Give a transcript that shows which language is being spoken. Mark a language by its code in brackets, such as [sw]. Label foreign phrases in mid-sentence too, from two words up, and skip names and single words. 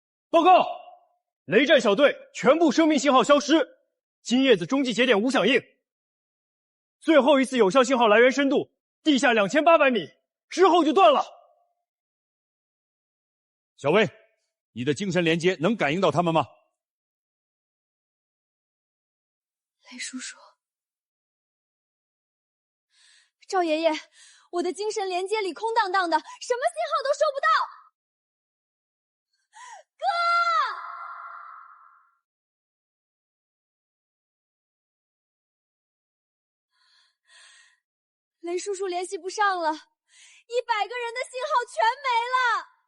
[zh] 報告，雷戰小隊全部生命信號消失，金葉子中繼節點無響應，最後一次有效信號來源深度地下2800米，之後就斷了。小薇，你的精神連接能感應到他們嗎？雷叔叔，趙爺爺，我的精神連接裡空蕩蕩的，什麼信號都收不到。哥！雷叔叔聯繫不上了，100個人的信號全沒了。